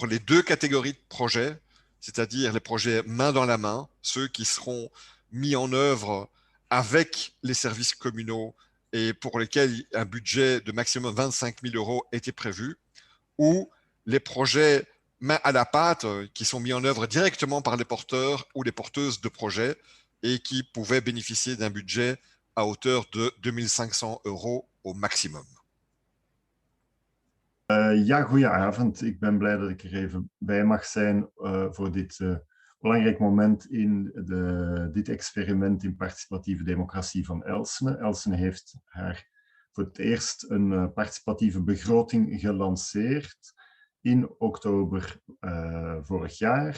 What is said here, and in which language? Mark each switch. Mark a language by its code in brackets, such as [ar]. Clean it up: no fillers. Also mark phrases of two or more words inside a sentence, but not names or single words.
[fr] les deux catégories de projets, c'est-à-dire les projets main dans la main, ceux qui seront mis en œuvre avec les services communaux et pour lesquels un budget de maximum 25 000 euros était prévu, ou les projets main à la pâte qui sont mis en œuvre directement par les porteurs ou les porteuses de projets et qui pouvaient bénéficier d'un budget à hauteur de 2 500 euros au maximum. [nl] Ja, goedenavond. Ik ben blij dat ik er even bij mag zijn voor dit belangrijk moment in dit experiment in participatieve democratie van Elsene. Elsene heeft voor het eerst een participatieve begroting gelanceerd in oktober vorig jaar.